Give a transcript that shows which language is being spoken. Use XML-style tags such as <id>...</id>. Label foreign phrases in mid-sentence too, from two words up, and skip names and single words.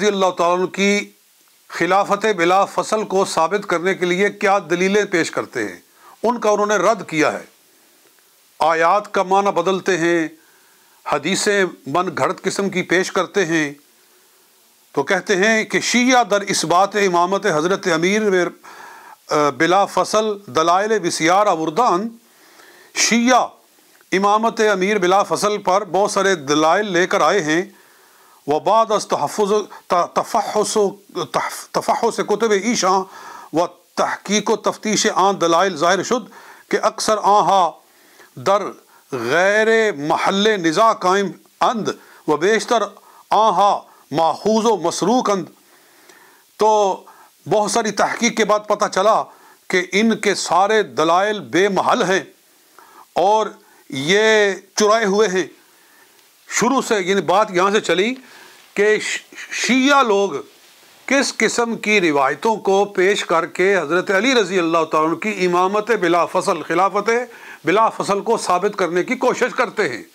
<ar>اللہ تعالیٰ عنہ</ar> <ur>کی خلافت بلا فصل کو ثابت کرنے کے لیے کیا دلیلیں پیش کرتے ہیں، ان کا انہوں نے رد کیا ہے، آیات کا معنی بدلتے ہیں، حدیثیں من گھڑت قسم کی پیش کرتے ہیں، تو کہتے ہیں کہ</ur> <fa>شیعہ در اثبات امامت حضرت امیر بلا فصل دلائل بسیار آوردان،</fa> <ur>شیعہ امامت امیر بلا فصل پر بہت سارے دلائل لے کر آئے ہیں،</ur> <fa>وبعد از تفحص کتب ایشاں و تحقیق و تفتیش آن دلائل ظاہر شد کہ اکثر آنہا در غیر محل نزاع قائم اند و بیشتر آنہا ماخوذ و مسروق اند،</fa> <ur>تو بہت ساری تحقیق کے بعد پتہ چلا کہ ان کے سارے دلائل بے محل ہیں اور یہ چرائے ہوئے ہیں۔ شروع سے یعنی بات یہاں سے چلی کہ شیعہ لوگ کس قسم کی روایتوں کو پیش کر کے حضرت علی</ur> <ar>رضی اللہ تعالیٰ عنہ</ar> <ur>کی امامت بلا فصل، خلافت بلا فصل کو ثابت کرنے کی کوشش کرتے ہیں۔</ur>